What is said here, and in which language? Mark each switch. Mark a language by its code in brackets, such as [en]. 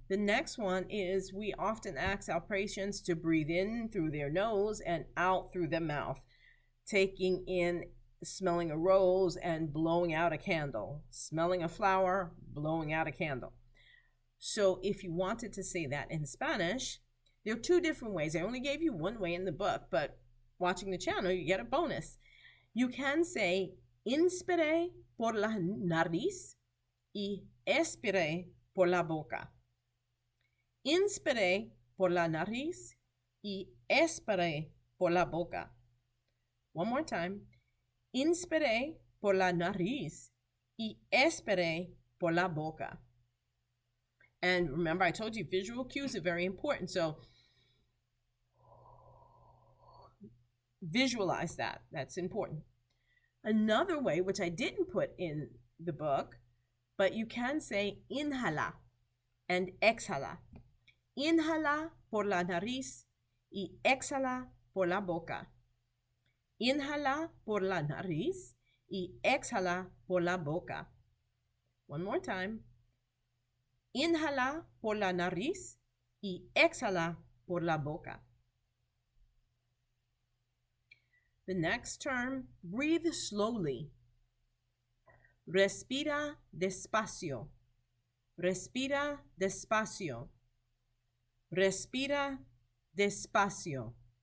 [en] The next one is we often ask our patients to breathe in through their nose and out through their mouth, taking in smelling a rose and blowing out a candle, smelling a flower, blowing out a candle. So if you wanted to say that in Spanish, there are two different ways. I only gave you one way in the book, but watching the channel, you get a bonus. You can say [es] inspire por la nariz y expire por la boca. Inspire por la nariz y expire por la boca. [en] One more time. [es] Inspire por la nariz y expire por la boca. [en] And remember, I told you visual cues are very important. So visualize that. That's important. Another way, which I didn't put in the book, but you can say inhala and exhala. [es] Inhala por la nariz y exhala por la boca. Inhala por la nariz y exhala por la boca. [en] One more time. [es] Inhala por la nariz y exhala por la boca. [en] The next term, breathe slowly. [es] Respira despacio. Respira despacio. Respira despacio.